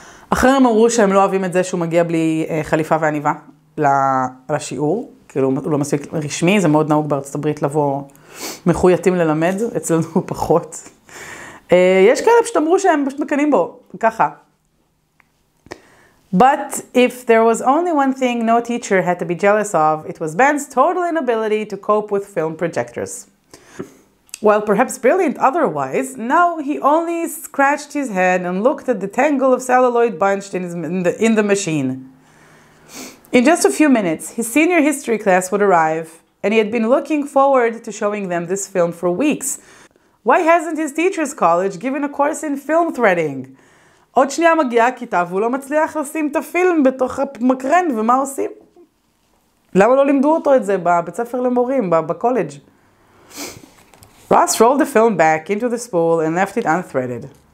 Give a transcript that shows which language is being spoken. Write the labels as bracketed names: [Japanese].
[Hebrew] אחרים אמרו שהם לא אוהבים את זה שהוא מגיע בלי חליפה ועניבה לשיעור, כאילו הוא לא מספיק רשמי, זה מאוד נהוג בארצות הברית לבוא מחויטים ללמד, אצלנו פחות. יש כאלה פשוט אמרו שהם פשוט מקנים בו, ככה. [English] But if there was only one thing no teacher had to be jealous of, it was Ben's total inability to cope with film projectors. While perhaps brilliant otherwise, now he only scratched his head and looked at the tangle of celluloid bunched in the machine. In just a few minutes, his senior history class would arrive, and he had been looking forward to showing them this film for weeks. Why hasn't his teacher's college given a course in film threading? [Hebrew] עוד שנייה מגיעה הכיתה והוא לא מצליח לשים את הפילם בתוך המקרן, ומה עושים? למה לא לימדו אותו את זה בבית ספר למורים, בקולג'? [English] Ross rolled the film back into the spool and left it unthreaded.